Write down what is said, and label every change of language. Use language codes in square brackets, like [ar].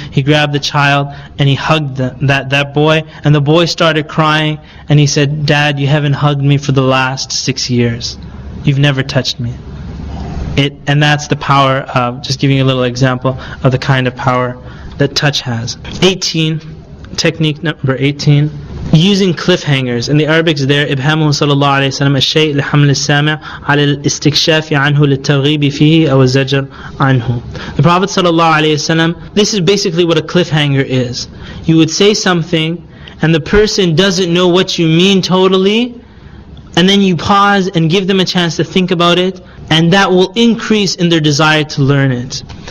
[en] He grabbed the child and he hugged that boy, and the boy started crying, and he said, "Dad, you haven't hugged me for the last 6 years. You've never touched me." And that's the power of, just giving you a little example of the kind of power that touch has. Technique number 18, using cliffhangers. In the Arabic is there, [ar] إبهامه صلى الله عليه وسلم الشيء لحمل السامع على الاستكشاف عنه للترغيب فيه أو الزجر عنه. [en] The Prophet ﷺ, this is basically what a cliffhanger is. You would say something, and the person doesn't know what you mean totally, and then you pause and give them a chance to think about it, and that will increase in their desire to learn it.